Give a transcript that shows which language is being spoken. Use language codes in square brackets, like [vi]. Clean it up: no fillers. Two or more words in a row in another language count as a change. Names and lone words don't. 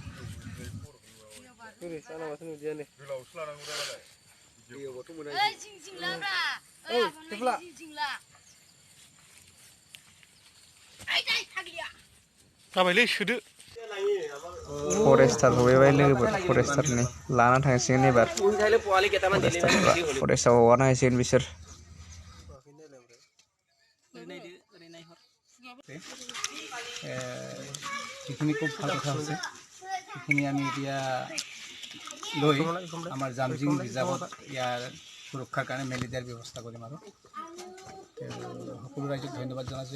[brx] जाबायलै सोदो। फरेस्टार सफैबाय लोगोफोर फरेस्टारनि लाना थांसिगोन एबार। फरेस्टाव हगारना होसिगोन बिसोर। [as] যিখিনি খুব ভাল কথা হৈছে সেইখিনি আমি এতিয়া লৈ আমাৰ জামজিং ৰিজাৰ্ভত ইয়াৰ সুৰক্ষাৰ কাৰণে মেলি দিয়াৰ ব্যৱস্থা কৰিম আৰু সকলো ৰাইজক ধন্যবাদ জনাইছোঁ।